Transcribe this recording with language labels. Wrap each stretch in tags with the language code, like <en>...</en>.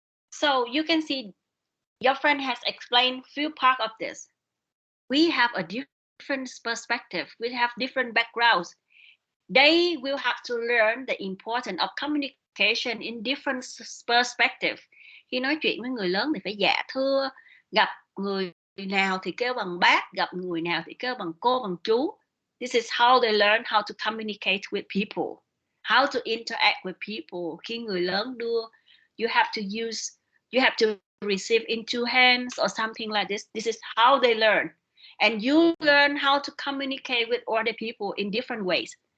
<en>So you can see your friend has explained few part of this. We have a different perspective. We have different backgrounds. They will have to learn the importance of communication in different perspective.</en> <vi>Khi nói chuyện với người lớn thì phải dạ thưa, gặp người nào thì kêu bằng bác, gặp người nào thì kêu bằng cô, bằng chú.</vi> <en>This is how they learn how to communicate with people, how to interact with people.</en> <vi>Khi người lớn đưa,</vi> <en>you have to receive in 2 hands or something like this. This is how they learn. And you learn how to communicate with other people in different ways.</en>